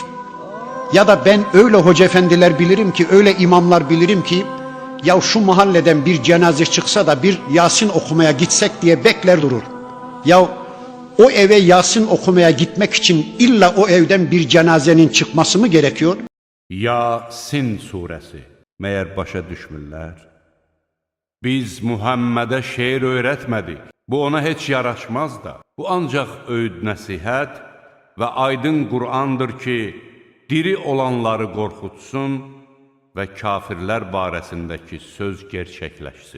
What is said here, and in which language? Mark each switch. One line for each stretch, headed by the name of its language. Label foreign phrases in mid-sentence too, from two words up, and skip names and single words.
Turkish: Ya da ben öyle hoca efendiler bilirim ki, öyle imamlar bilirim ki, ya şu mahalleden bir cenaze çıksa da bir Yasin okumaya gitsek diye bekler durur. Ya o eve Yasin okumaya gitmek için illa o evden bir cenazenin çıkması mı gerekiyor?
Azerbaijani: Yasin suresi. Meğer başa düşmürlər? Biz Muhammedə şeir öyrətmədik. Bu ona heç yaraşmaz da. Bu ancaq öğüd nəsihət və aydın Qur'andır ki, diri olanları qorxutsun və kafirlər barəsindəki söz gerçəkləşsin.